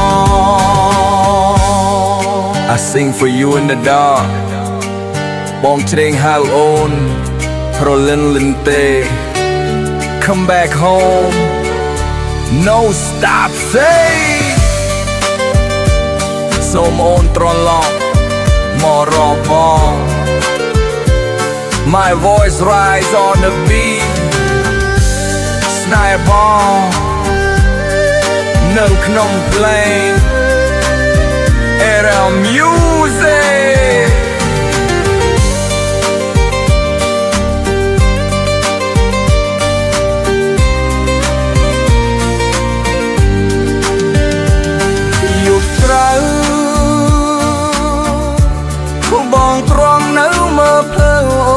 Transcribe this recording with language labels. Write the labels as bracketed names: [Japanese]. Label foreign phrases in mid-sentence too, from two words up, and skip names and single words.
[English] I sing for you in the dark [Khmer] បងច្រៀងហៅអូនប្រលិនលិនទេ [English] Come back home No stop say [Khmer] សូមអូនត្រឡប់មករកបង [English] My voice rise on the beat [Khmer] ស្នេហ៍បង នៅក្នុងเพลง Era music បងត្រង់នៅមើលផ្លូវ